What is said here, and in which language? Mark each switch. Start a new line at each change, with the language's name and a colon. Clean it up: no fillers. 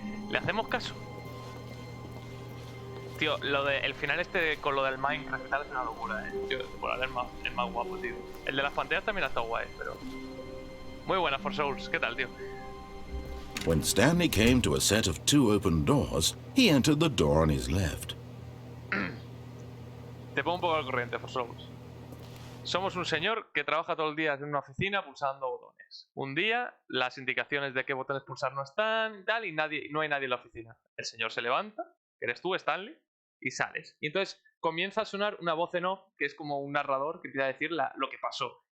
Spanish: ¿Le hacemos caso? Tío, lo de el final este con lo del Minecraft y tal es una locura, Tío, por haber el más guapo, tío. El de las pantallas también ha estado guay, pero... Muy buena, For Souls. ¿Qué tal, tío?
English: When Stanley came to a set of 2 open doors, he entered the door on his left.
Spanish: Te pongo un poco al corriente, For Souls. Somos un señor que trabaja todo el día en una oficina pulsando botones. Un día, las indicaciones de qué botones pulsar no están y tal, y no hay nadie en la oficina. El señor se levanta, que eres tú, Stanley, y sales. Y entonces comienza a sonar una voz en off, que es como un narrador que empieza a decir lo que pasó.